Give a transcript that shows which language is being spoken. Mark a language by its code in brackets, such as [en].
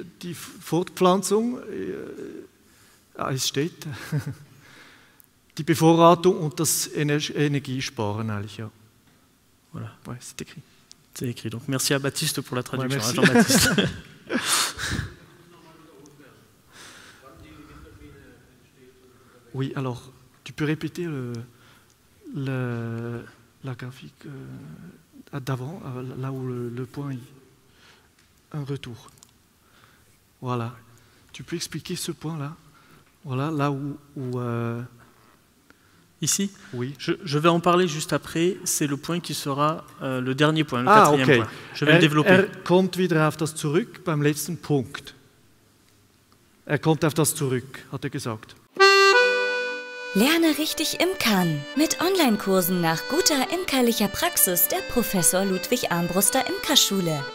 [de] Die Fortpflanzung, es steht, die Bevorratung und das Energiesparen eigentlich, ja. [fr] Voilà. Ouais, c'est écrit. C'est écrit. Donc merci à Baptiste pour la traduction. Ouais, Jean-Baptiste. Oui, alors, tu peux répéter la graphique d'avant, là où le point est un retour. Voilà. Tu peux expliquer ce point-là? Voilà, là où Ici? Oui. Je vais en parler juste après. C'est le point qui sera le dernier point, le quatrième point. Je vais le développer. [de] Kommt wieder auf das zurück beim letzten Punkt. Kommt auf das zurück, hat gesagt. Lerne richtig imkern mit Online-Kursen nach guter imkerlicher Praxis der Professor Ludwig Armbruster Imkerschule.